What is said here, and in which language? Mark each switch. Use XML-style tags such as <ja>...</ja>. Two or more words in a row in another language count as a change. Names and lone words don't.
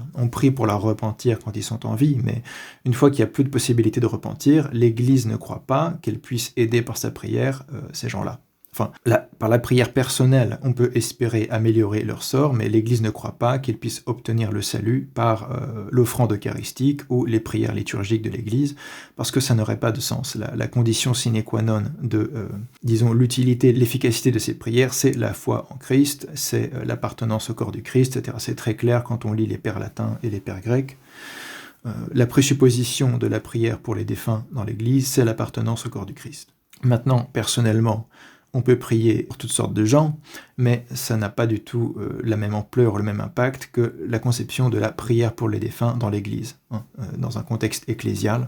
<fr>On prie pour leur repentir quand ils sont en vie, mais une fois qu'il n'y a plus de possibilité de repentir, l'Église ne croit pas qu'elle puisse aider par sa prière ces gens-là. Enfin, par la prière personnelle, on peut espérer améliorer leur sort, mais l'Église ne croit pas qu'ils puissent obtenir le salut par l'offrande eucharistique ou les prières liturgiques de l'Église, parce que ça n'aurait pas de sens. La condition</fr> <la>sine qua non</la> <fr>de, l'utilité, l'efficacité de ces prières, c'est la foi en Christ, c'est l'appartenance au corps du Christ, etc. C'est très clair quand on lit les pères latins et les pères grecs. La présupposition de la prière pour les défunts dans l'Église, c'est l'appartenance au corps du Christ. Maintenant, personnellement, on peut prier pour toutes sortes de gens, mais ça n'a pas du tout la même ampleur, le même impact que la conception de la prière pour les défunts dans l'Église, dans un contexte ecclésial.</fr>